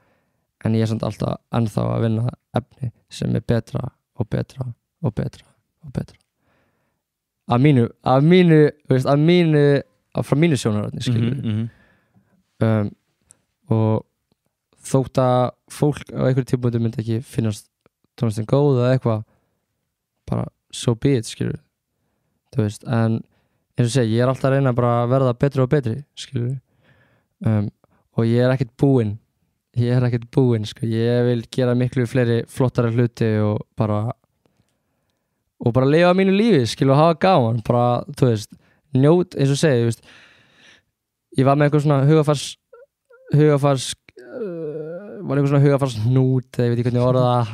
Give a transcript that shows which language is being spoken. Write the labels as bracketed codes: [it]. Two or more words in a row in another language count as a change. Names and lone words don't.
[is] En ég er samt alltaf ennþá að vinna efni sem er betra og betra og betra og betra. Frá mínu sjónarhorni, skilur. Og þótt að fólk á einhverjum tímapunkti myndi ekki finnast tónlistin góð eða eitthvað, bara [en] so be it, [is] skilur. Þú veist, en eins og segja, ég er alltaf að reyna bara að verða betri og betri, skilur. Og ég er ekkert búinn, sko. Ég vil gera miklu fleiri flottari hluti og bara lifa mínu lífi, skilur, og hafa gaman, bara, þú veist, njót, eins og segja, þú veist, ég var með eitthvað svona hugafarsnút, eða ég veit ekki hvernig orða það.